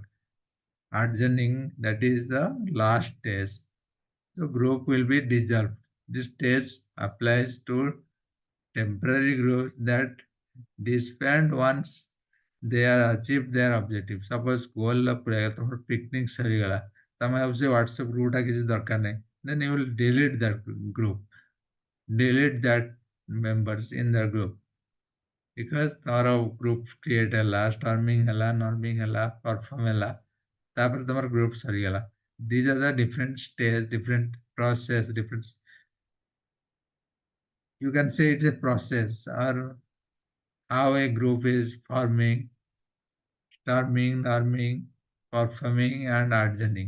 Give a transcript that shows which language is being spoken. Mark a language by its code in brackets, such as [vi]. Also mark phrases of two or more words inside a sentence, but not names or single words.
[en] Adjourning, that is the last stage. The group will be dissolved. This stage applies to temporary groups that disband once they are achieved their objective. Suppose goal [or] ପୁରା ତମର [en] picnic [or] ସରିଗଲା ତମେ ଭାବୁଛ WhatsApp ଗ୍ରୁପଟା କିଛି ଦରକାର ନାହିଁ [en] then you will delete that group, delete that members in the group because ତମର group create ହେଲା, storming ହେଲା, norming ହେଲା, perform [or] ହେଲା ତାପରେ ତମର [en] group ସରିଗଲା. These are the different stage, different process, different. You can say it's a process or how a group is forming, storming, norming, performing, and adjourning.